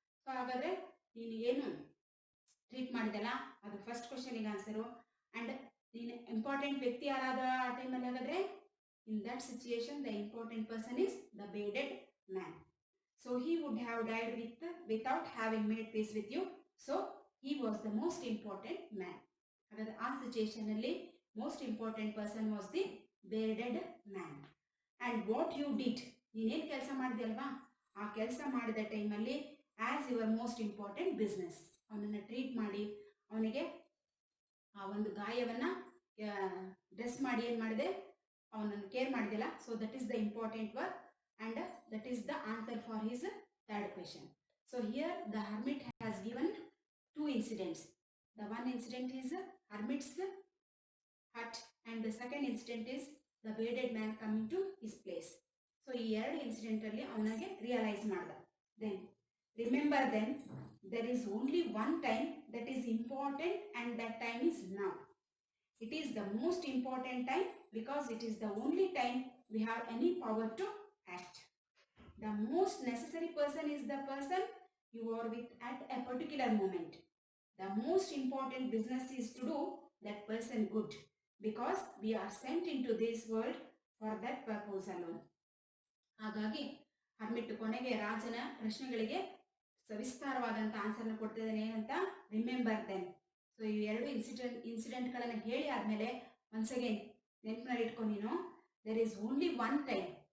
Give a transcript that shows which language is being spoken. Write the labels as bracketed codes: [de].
[kn] So ಹಾಗಾದ್ರೆ ನೀನು ಏನು ಟ್ರೀಟ್ ಮಾಡಿದಲ್ಲ, ಅದು ಫಸ್ಟ್ ಕ್ವಶನಿಗೆ ಆನ್ಸರು. [en] and [kn] ನೀನು ಇಂಪಾರ್ಟೆಂಟ್ ವ್ಯಕ್ತಿ ಯಾರಾದ ಆ ಟೈಮಲ್ಲಿ, [en] ಹಾಗಾದ್ರೆ in that situation the important person is the bearded man. So he would have died without having made peace with you. So he was the most important man. ಹಾಗಾದ್ರೆ ಆ situation ಅಲ್ಲಿ most important person was the bearded man. And what you did, [kn] ನೀನೇನು ಕೆಲಸ ಮಾಡಿದೆ ಅಲ್ವಾ, ಆ ಕೆಲಸ ಮಾಡಿದ ಟೈಮಲ್ಲಿ [en] as your most important business, [kn] ಅವನನ್ನು ಟ್ರೀಟ್ ಮಾಡಿ ಅವನಿಗೆ ಆ ಒಂದು ಗಾಯವನ್ನು ಡ್ರೆಸ್ ಮಾಡಿ ಏನು ಮಾಡಿದೆ, ಅವನನ್ನು care ಮಾಡಿದೆಲ್ಲ. [en] So that is the important work and that is the answer for his third question. So here the hermit has given two incidents. The one incident is hermit's hut and the second incident is the bearded man coming to his place. [kn] So ಈ ಎರಡು incident ಅಲ್ಲಿ ಅವನಿಗೆ realise ಮಾಡ್ದ. [en] Then remember, then there is only one time that is important and that time is now. It is the most important time because it is the only time we have any power to act. The most necessary person is the person you are with at a particular moment. The most important business is to do that person good because we are sent into this world for that purpose alone. [kn] ಹಾಗಾಗಿ hermit ಕೊನೆಗೆ ರಾಜನ ಪ್ರಶ್ನೆಗಳಿಗೆ ಸವಿಸ್ತಾರವಾದಂಥ ಆನ್ಸರ್ನ ಕೊಡ್ತಿದ್ದಾನೆ. ಏನಂತ, [en] Remember then. [kn] So ಈ ಎರಡು ಇನ್ಸಿಡೆಂಟ್ಗಳನ್ನು ಹೇಳಿ ಆದಮೇಲೆ [en] once again [kn] ನೆನಪಿನಲ್ಲಿ ಇಟ್ಕೊಂಡು ನೀನು, [en] There is only one time.